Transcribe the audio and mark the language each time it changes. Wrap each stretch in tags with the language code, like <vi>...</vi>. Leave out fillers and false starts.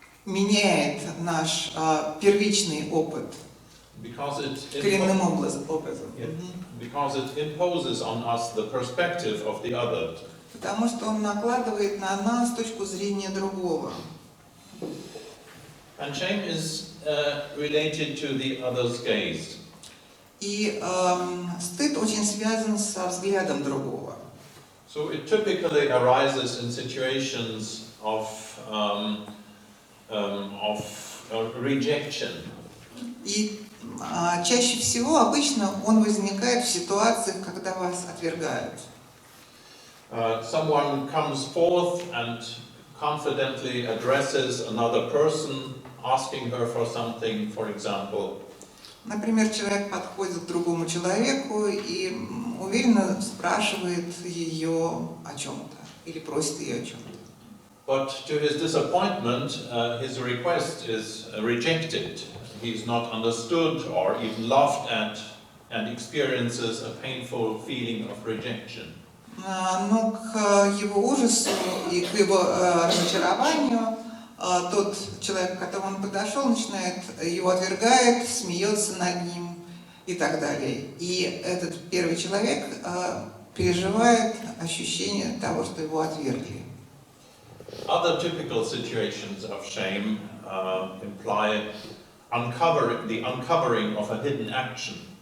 <ru>меняет наш первичный опыт коренным образом.</ru> <en>Because it imposes on us the perspective of the other.</en> <ru>Потому что он накладывает на нас точку зрения другого.</ru> <en>And shame is related to the other's gaze.</en> <ru>И стыд очень связан со взглядом другого.</ru> <en>So it typically arises in situations of rejection.</en> <ru>И чаще всего, обычно, он возникает в ситуациях, когда вас отвергают.</ru> <en>Someone comes forth and confidently addresses another person, asking her for something, for example.</en> <ru>Например, человек подходит к другому человеку и уверенно спрашивает ее о чем-то или просит ее о чем-то.</ru> <en>But to his disappointment, his request is rejected. He is not understood or even laughed at and experiences a painful feeling of rejection.</en> <ru>Но к его ужасу и к его разочарованию тот человек, к которому он подошел, начинает его отвергает, смеется над ним и так далее. И этот первый человек переживает ощущение того, что его отвергли.</ru> <en>Other typical situations of shame imply the uncovering of a hidden action.</en>